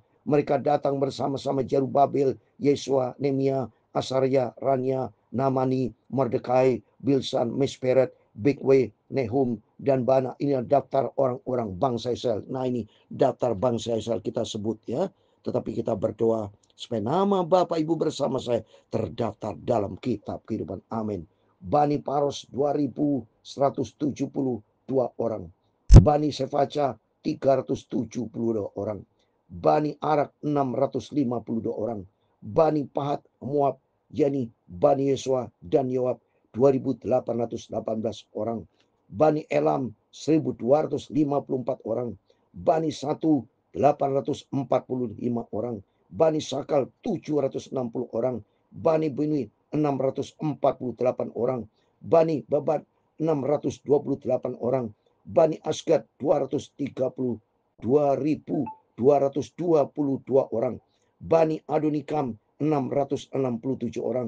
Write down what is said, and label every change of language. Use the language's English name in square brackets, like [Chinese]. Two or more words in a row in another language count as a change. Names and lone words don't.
[Indonesian] Mereka datang bersama-sama Zerubabel, Yesua, Nehemia, Asaria, Rania, Namani, Mordekai, Bilsan, Misperet, Bigwai, Nehum, dan Bana. Ini daftar orang-orang bangsa Israel. Nah ini daftar bangsa Israel kita sebut ya. Tetapi kita berdoa supaya nama Bapak Ibu bersama saya terdaftar dalam kitab kehidupan. Amin. Bani Paros 2172 orang. Bani Sefaca 372 orang. Bani Arak 652 orang. Bani Pahat Moab, yakni Bani Yesua dan Yoab 2.818 orang. Bani Elam 1.254 orang. Bani Satu 845 orang. Bani Sakal 760 orang. Bani Binui 648 orang. Bani Babat 628 orang. Bani Asgad 232.222 orang. Bani Adonikam 667 orang.